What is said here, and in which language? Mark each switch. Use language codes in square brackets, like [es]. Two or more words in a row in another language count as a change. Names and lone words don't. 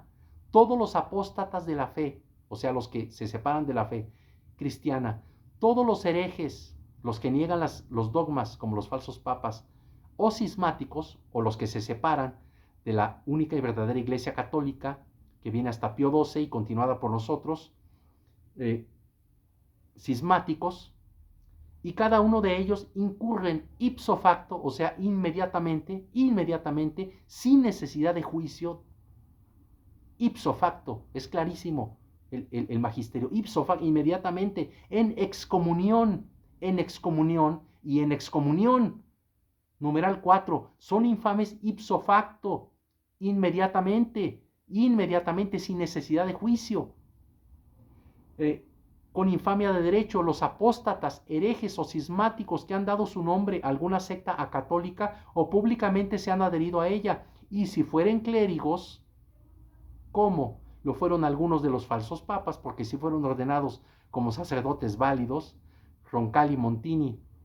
[es] Todos los apóstatas de la fe, o sea, los que se separan de la fe cristiana, todos los herejes, los que niegan los dogmas, como los falsos papas, o cismáticos, o los que se separan de la única y verdadera Iglesia católica, que viene hasta Pío XII y continuada por nosotros, cismáticos, y cada uno de ellos incurren [la] ipso facto, [es] o sea, inmediatamente, sin necesidad de juicio. [la] Ipso facto, [es] es clarísimo el magisterio. [la] Ipso facto, [es] inmediatamente, en excomunión y en excomunión. Numeral 4, son infames [la] ipso facto, [es] inmediatamente, sin necesidad de juicio. Con infamia de derecho, los apóstatas, herejes o cismáticos que han dado su nombre a alguna secta acatólica o públicamente se han adherido a ella, y si fueren clérigos, como lo fueron algunos de los falsos papas, porque si fueron ordenados como sacerdotes válidos, Roncalli, Montini,